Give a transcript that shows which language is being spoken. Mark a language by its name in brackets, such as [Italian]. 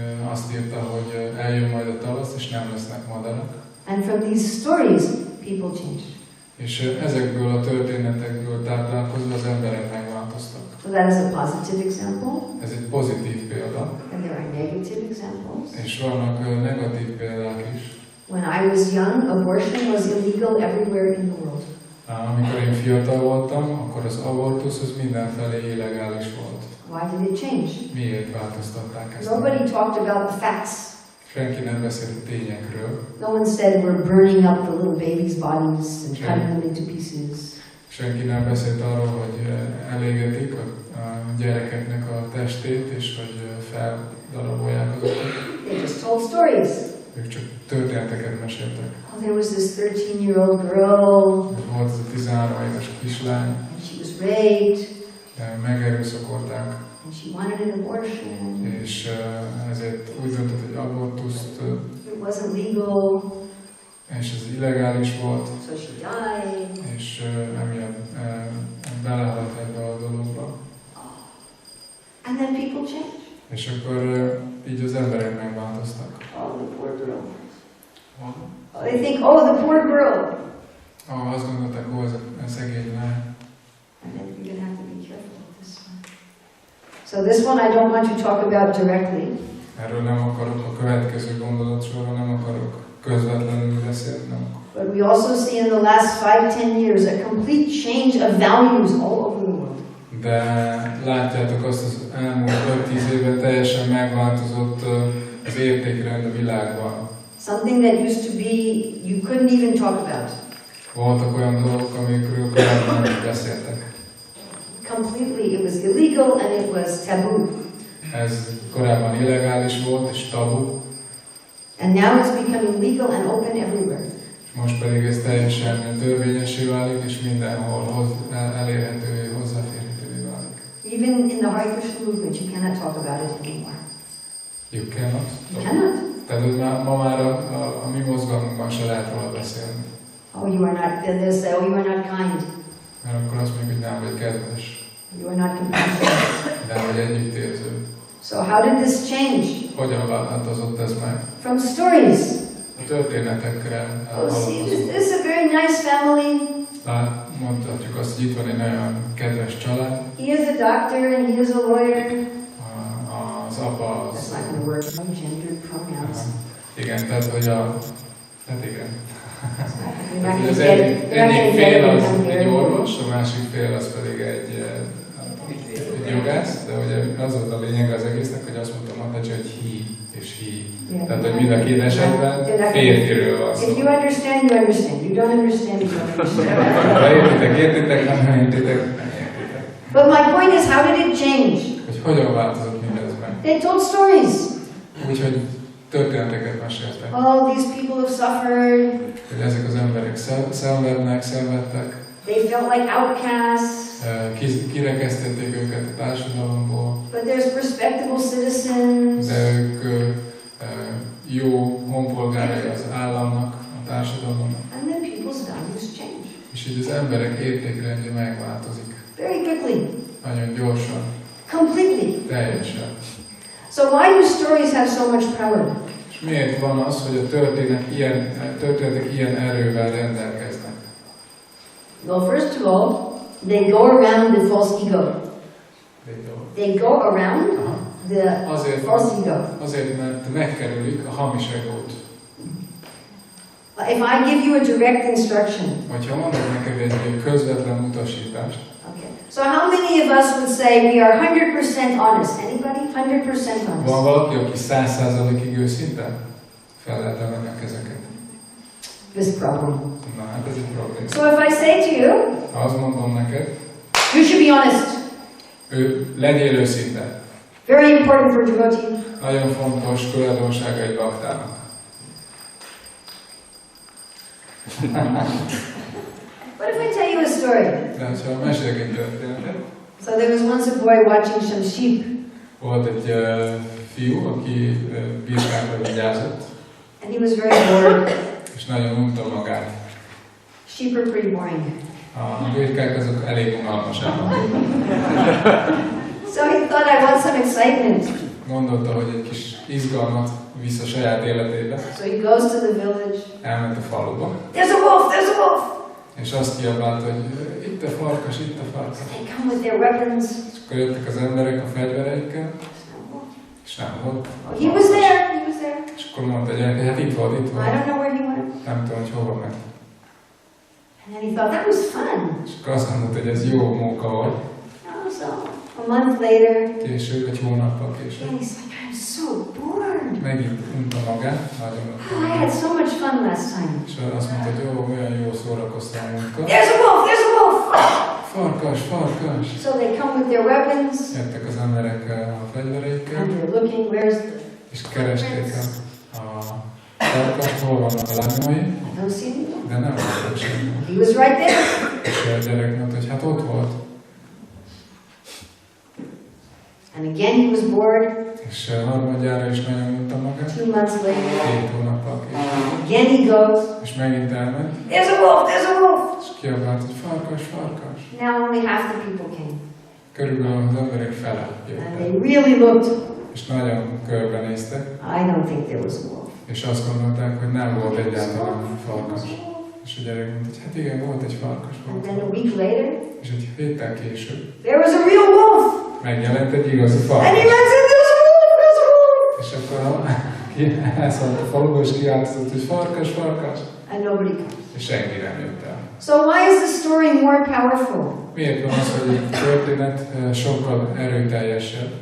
[Hungarian] Azt írta, hogy eljön majd a tavasz, és nem lesznek madarak. [English] And from these stories, people changed. [Hungarian] És ezekből a történetekből táplálkozva az emberek megváltoztak. [English] So that is a positive example. [Hungarian] Ez egy pozitív példa. [English] And there are negative examples. [Hungarian] És vannak negatív példák is. [English] When I was young, abortion was illegal everywhere in the world. [Hungarian] Amikor én fiatal voltam, akkor az abortusz az mindenfelé illegális volt. [English] Why did it change? [Hungarian] Miért változtatták ezt? [English] Nobody talked about the facts. [Hungarian] Senki nem beszélt a tényekről. [English] No one said we're burning up the little babies' bodies and cutting them into pieces. [Hungarian] Senki nem beszélt arról, hogy elégetik a gyerekeknek a testét, és hogy feldarabolják azokat. [English] They just told stories. [Hungarian] Ők csak történeteket meséltek. [English] Oh, there was this 13-year-old girl. [Hungarian] Volt ez a 13 éves kislány. [English] And she was raped. [Hungarian] Megerőszakolták. [English] And she wanted an abortion. [Hungarian] És ezért úgy döntött, hogy abortuszt. [English] It wasn't legal. [Hungarian] És ez illegális volt. [English] So she died. [Hungarian] És emiatt belehalt ebbe a dologba. [English] And then people changed. [Hungarian] És akkor így az emberek megváltoztak. [English] Oh, the poor girl. They think, oh, the poor girl. [Hungarian] Azt gondolták, ó, ez a szegény lány. [English] And then you're going to have to be careful with this one. So this one I don't want to talk about directly. [Hungarian] Erről nem akarok, a következő gondolatsorról nem akarok közvetlenül beszélni. [English] But we also see in the last 5-10 years a complete change of values all over the world. [Hungarian] De látjátok azt, az elmúlt 5-10 évben teljesen megváltozott az értékrend a világban. [English] Something that used to be, you couldn't even talk about. [Hungarian] Voltak olyan dolgok, amikről korábban nem beszéltek. [English] Completely, it was illegal and it was taboo. [Hungarian] Ez korábban illegális volt és tabu. [English] And now it's becoming legal and open everywhere. [Hungarian] Most pedig ez teljesen törvényessé válik, és mindenhol elérhetővé, hozzáférhetővé válik. [English] Even in the Hare Krishna movement, you cannot talk about it anymore. You cannot. You cannot. [Hungarian] Tehát ma már a mi mozgalmunkban se lehet róla beszélni. [English] Oh, you are not, they'll say, oh, you are not kind. [Hungarian] Mert akkor azt mondjuk, hogy nem vagy kedves. [English] You are not compassionate. [Hungarian] Nem vagy együttérző. [English] So how did this change? [Hungarian] Hogyan változott ez meg? [English] From stories. [Hungarian] A történetekre [English] Oh, see, this is a very nice family. [Hungarian] Mondhatjuk azt, hogy itt van egy nagyon kedves család. [English] He is a doctor and he is a lawyer. [Hungarian] Az apa az... [English] That's not going to work. No gendered pronouns. [Hungarian] Igen, tehát hogy hát igen. Az egyik fél az egy orvos, a másik fél az pedig egy jogász, de ugye az volt a lényeg az egésznek, hogy azt mondtam Mataji, hogy he és he. Tehát, hogy mind a két esetben férfiről van szó. [English] If you understand, you understand. You don't understand, you don't understand. [Hungarian] Ha értitek, értitek, ha nem értitek, nem értitek. [English] But my point is, how did it change? [Hungarian] Hogy hogyan változott mindez meg? [English] They told stories. [Hungarian] Úgyhogy történeteket meséltek. [English] Oh, these people have suffered. [Hungarian] Hogy ezek az emberek szenvedtek. [English] They felt like outcasts. [Hungarian] Kirekesztették őket a társadalomból. [English] But there's respectable citizens. [Hungarian] De ők jó honpolgárai az államnak, a társadalomnak. [English] And then people's values change. [Hungarian] És így az emberek értékrendje megváltozik. [English] Very quickly. [Hungarian] Nagyon gyorsan. [English] Completely. [Hungarian] Teljesen. [English] So why do stories have so much power? [Hungarian] És miért van az, hogy a történetek ilyen erővel rendelkeznek? [English] Well, first of all, they go around the false ego. They go around the false ego. [Hungarian] Azért, mert megkerülik a hamis egót. [English] If I give you a direct instruction. [Hungarian] Hogyha mondok neked egy közvetlen utasítást. [English] Okay. So how many of us would say we are 100% honest? Anybody? 100% honest. [Hungarian] Van valaki, aki 100%-ig őszinte? Fel lehet emelni a kezeket. [English] This problem. [Hungarian] Na, hát ez egy probléma. [English] So if I say to you, [Hungarian] ha azt mondom neked, [English] you should be honest. [Hungarian] Legyél őszinte. [English] Very important for devotee. [Hungarian] Nagyon fontos tulajdonsága egy baktának. [English] What if I tell you a story? [Hungarian] De ha mesélek egy történetet. [English] So there was once a boy watching some sheep. [Hungarian] Volt egy fiú, aki birkákra vigyázott. [English] And he was very bored. [Hungarian] És nagyon unta magát. [English] Sheep are pretty boring. [Hungarian] A birkák azok elég unalmas állatok. [English] So he thought, I want some excitement. [Hungarian] Gondolta, hogy egy kis izgalmat visz a saját életébe. [English] So he goes to the village. [Hungarian] Elment a faluba. [English] There's a wolf! There's a wolf! [Hungarian] És azt kiabált, hogy itt a farkas, itt a farkas. [English] They come with their weapons. [Hungarian] És akkor jöttek az emberek a fegyvereikkel. És nem volt. [English] Oh, he was there. He was there. [Hungarian] És akkor mondta a gyerek, hát itt volt, itt volt. [English] I don't know where he went. [Hungarian] Nem tudom, hogy hova ment. [English] And then he thought that was fun. [Hungarian] És akkor azt mondta, hogy ez jó munka volt. [English] So a month later, [Hungarian] Később, egy hónappal később. [English] and he's like, I'm so bored. [Hungarian] Megint unta magát, nagyon unta [English] Oh, I had [Hungarian] magát. [English] so much fun last time. [Hungarian] És azt mondta, hogy jó, olyan jó szórakoztam a munka. [English] There's a wolf, there's a wolf. [Hungarian] Farkas, farkas! [English] So they come with their weapons, [Hungarian] Jöttek az emberek a fegyvereikkel, [English] and they're looking, where's the [Hungarian] és keresték a farkast, hol vannak a lábnyomai, [English] I don't see him. [Hungarian] de nem láttak semmi. [English] He was right there. [Hungarian] És a gyerek mondta, hogy hát ott volt. [English] And again he was bored. [Hungarian] És harmadjára is nagyon unta magát. [English] 2 months later, [Hungarian] 2 hónappal később. [English] again he goes. [Hungarian] És megint elment, [English] There's a wolf, there's a wolf. [Hungarian] és kiabált, hogy farkas, farkas. [English] Now only half the people came. [Hungarian] Körülbelül az emberek fele [English] And [Hungarian] jöttek. [English] they really looked. [Hungarian] És nagyon körbenéztek, [English] I don't think there was a wolf. [Hungarian] és azt gondolták, hogy nem volt egyáltalán farkas. És a gyerek mondta, hogy hát igen, volt egy farkas. [English] And [Hungarian] Volt. [English] then a week later, [Hungarian] És egy héttel később [English] there was a real wolf. [Hungarian] megjelent egy igazi [English] And he [Hungarian] farkas. [English] runs in, there's a wolf, there's a wolf. [Hungarian] És akkor elszállt a faluba, és kiáltozott, hogy farkas, farkas. [English] And nobody comes. [Hungarian] És senki nem jött el. [English] So why is the story more powerful? [Hungarian] Miért van az, hogy a történet sokkal erőteljesebb?